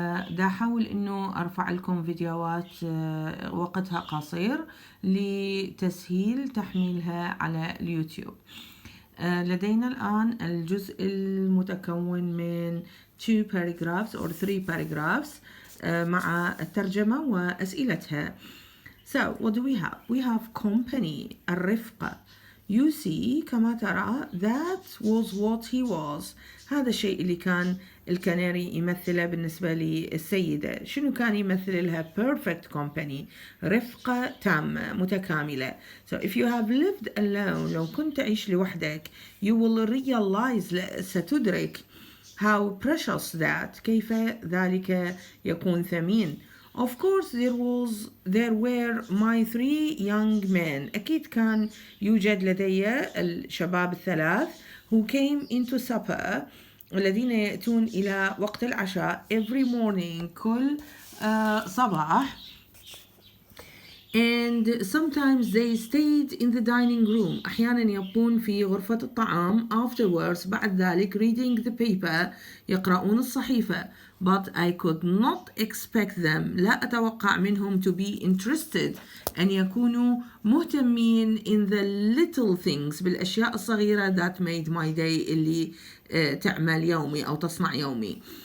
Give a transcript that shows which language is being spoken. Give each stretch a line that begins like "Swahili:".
Arabic: دا أحاول إنه أرفع لكم فيديوهات وقتها قصير لتسهيل تحميلها على اليوتيوب. لدينا الآن الجزء المتكون من
English: 2 paragraphs or 3 paragraphs
Arabic: مع الترجمة وأسئلتها.
English: So what do we have? We have company,
Arabic: الرفقة.
English: You see
Arabic: كما ترى
English: that was what he was.
Arabic: هذا الشيء اللي كان الكناري يمثله بالنسبة للسيدة. شنو كان يمثل لها؟
English: perfect company،
Arabic: رفقة تامة متكاملة.
English: So if you have lived alone،
Arabic: لو كنت تعيش لوحدك،
English: you will realize،
Arabic: ستدرك
English: how precious that،
Arabic: كيف ذلك يكون ثمين.
English: Of course there were my 3 young men.
Arabic: أكيد كان يوجد لدي الشباب الثلاث
English: who came into supper،
Arabic: الذين يأتون إلى وقت العشاء
English: every morning،
Arabic: كل صباح.
English: And sometimes they stayed in the dining room،
Arabic: أحيانا يبقون في غرفة الطعام
English: afterwards،
Arabic: بعد ذلك
English: reading the paper،
Arabic: يقرؤون الصحيفة.
English: But I could not expect them،
Arabic: لا أتوقع منهم
English: to be interested،
Arabic: أن يكونوا مهتمين
English: in the little things،
Arabic: بالأشياء الصغيرة
English: that made my day،
Arabic: اللي تعمل يومي أو تصنع يومي.